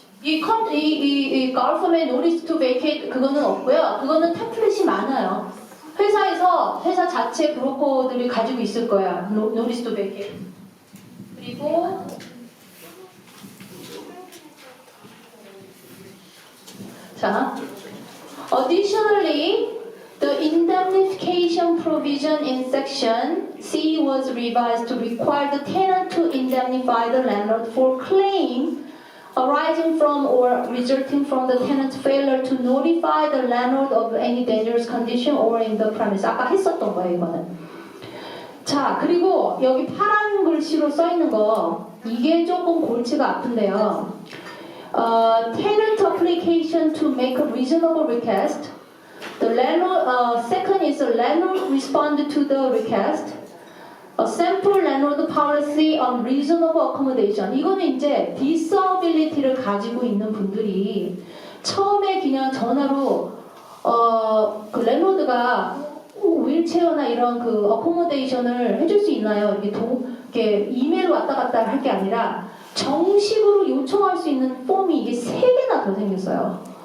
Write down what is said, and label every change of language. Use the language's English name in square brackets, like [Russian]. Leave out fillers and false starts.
[Korean] 이 [English] government notice to vacate [Korean] 그거는 없고요. 그거는 템플릿이 많아요. 회사 자체 브로커들이 가지고 있을 거야. [English] notice to vacate. [Korean] 그리고 자, [English] additionally, the indemnification provision in section C was revised to require the tenant to indemnify the landlord for claim arising from or resulting from the tenant's failure to notify the landlord of any dangerous condition or in the premise. [Korean] 아까 했었던 거예요, 이거는. 자, 그리고 여기 파란 글씨로 써 있는 거 이게 조금 골치가 아픈데요. [English] Tenant application to make a reasonable request. The landlord, second is the landlord respond to the request. A sample landlord policy on reasonable accommodation. [Korean] 이거는 이제 disability를 가지고 있는 분들이 처음에 그냥 전화로 그 랜로드가 휠체어나 이런 그 어코모데이션을 해줄 수 있나요? 이렇게 이메일 왔다 갔다 할 게 아니라 정식으로 요청할 수 있는 폼이 이게 3개나 더 생겼어요.